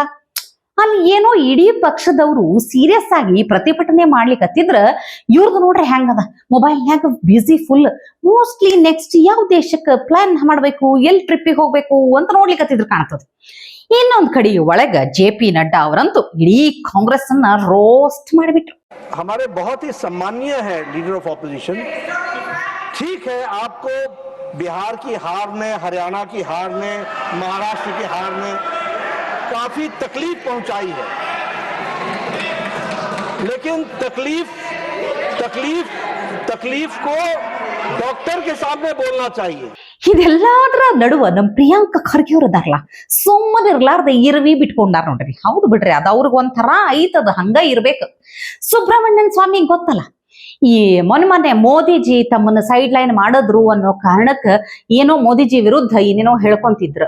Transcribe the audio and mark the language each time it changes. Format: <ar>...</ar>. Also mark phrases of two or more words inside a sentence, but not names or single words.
<kn>ಅಲ್ಲಿ ಏನೋ ಇಡೀ ಪಕ್ಷದವರು ಸೀರಿಯಸ್ ಆಗಿ ಪ್ರತಿಭಟನೆ ಮಾಡ್ಲಿಕ್ಕತ್ತಿದ್ರ ಇವ್ರದ್ದು ನೋಡ್ರಿ ಹೆಂಗದ, ಮೊಬೈಲ್ನ್ಯಾಗ ಬಿಸಿ ಫುಲ್.</kn> <en>mostly next</en> <kn>ಯಾವ ದೇಶಕ್ಕೆ ಪ್ಲಾನ್ ಮಾಡ್ಬೇಕು, ಎಲ್ಲಿ ಟ್ರಿಪ್ಪಿಗೆ ಹೋಗ್ಬೇಕು ಅಂತ ನೋಡ್ಲಿಕ್ಕತ್ತಿದ್ರು ಕಾಣ್ತದೆ. ಇನ್ನೊಂದ್ ಕಡೆ ಒಳಗ JP ನಡ್ಡಾ ಅವರಂತೂ ಇಡೀ ಕಾಂಗ್ರೆಸ್ ಅನ್ನ ರೋಸ್ಟ್ ಮಾಡಿಬಿಟ್ರು.</kn> <hi>हमारे बहुत ही सम्माननीय है</hi> <en>leader of opposition.</en> <hi>ठीक है, आपको बिहार की हार ने, हरियाणा की हार ने, महाराष्ट्र की हार ने काफी तकलीफ पहुंचाई है, लेकिन तकलीफ को डॉक्टर के सामने बोलना चाहिए।</hi> <kn>ಇದೆಲ್ಲದರ ನಡುವ ನಮ್ ಪ್ರಿಯಾಂಕಾ ಖರ್ಗೆ ಅವ್ರು ಅದಾರಲ್ಲ, ಸುಮ್ಮನೆ ಇರ್ಲಾರ್ದ ಇರ್ವಿ ಬಿಟ್ಕೊಂಡಾರ ನೋಡ್ರಿ. ಹೌದು ಬಿಡ್ರಿ, ಅದ ಅವ್ರಿಗೆ ಒಂಥರ ಐತದ, ಹಂಗ ಇರ್ಬೇಕು. ಸುಬ್ರಹ್ಮಣ್ಯನ್ ಸ್ವಾಮಿ ಗೊತ್ತಲ್ಲ, ಈ ಮೊನ್ನೆ ಮೋದಿಜಿ ತಮ್ಮನ್ನ ಸೈಡ್ ಲೈನ್ ಮಾಡಿದ್ರು ಅನ್ನೋ ಕಾರಣಕ್ಕ ಏನೋ ಮೋದಿಜಿ ವಿರುದ್ಧ ಏನೇನೋ ಹೇಳ್ಕೊಂತಿದ್ರು.</kn>